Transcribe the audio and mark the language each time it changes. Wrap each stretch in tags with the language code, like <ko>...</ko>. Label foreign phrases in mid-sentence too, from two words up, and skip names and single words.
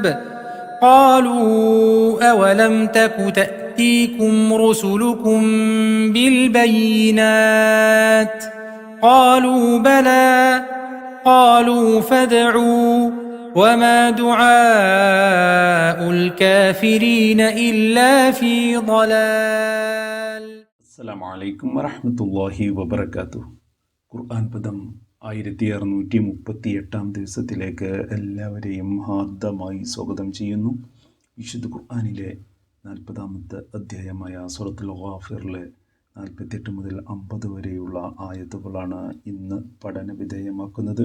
<ar>قالوا أولم تك تأتيكم رسلكم بالبينات قالوا بلى قالوا فادعوا وما دعاء الكافرين إلا في ضلال. السلام عليكم ورحمة الله وبركاته.</ar> <ml>ഖുർആൻ പദം 1638 ദിവസത്തിലേക്ക് എല്ലാവരെയും ഹാർദമായി സ്വാഗതം ചെയ്യുന്നു. വിശുദ്ധ ഖുർആനിലെ 40-ാമത്തെ അധ്യായമായ സൂറത്തുൽ ഗാഫിറിലെ 48 മുതൽ 50 വരെയുള്ള ആയത്തുകളാണ് ഇന്ന് പഠന വിധേയമാക്കുന്നത്.</ml>